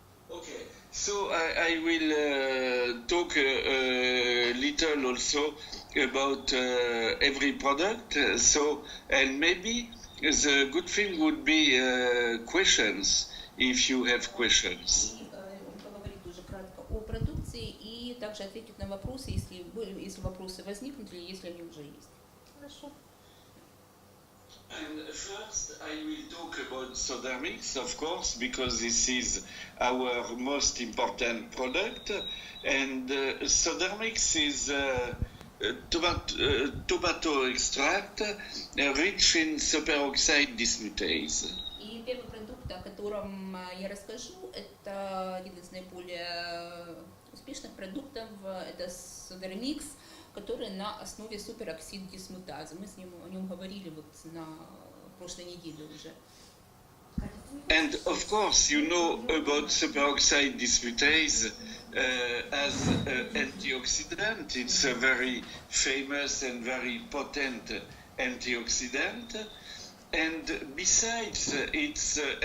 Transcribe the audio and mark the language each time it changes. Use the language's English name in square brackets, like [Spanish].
[English] Okay, so I will talk a little also about every product. So, and maybe the good thing would be questions, if you have questions. [Russian] И поговорить уже кратко о продукции и также ответить на вопросы, если вопросы возникнут или если они уже есть. Хорошо. [English] And first, I will talk about Sodermix, of course, because this is our most important product. And Sodermix is tomato extract rich in superoxide dismutase. [Russian] И первый продукт, о котором я расскажу, это один из наиболее успешных продуктов, это Sodermix, который на основе супероксид дисмутазы. Мы о нем говорили вот на прошлой неделе уже. [English] And of course, you know about superoxide dismutase as antioxidant. It's a very famous and very potent antioxidant. And besides its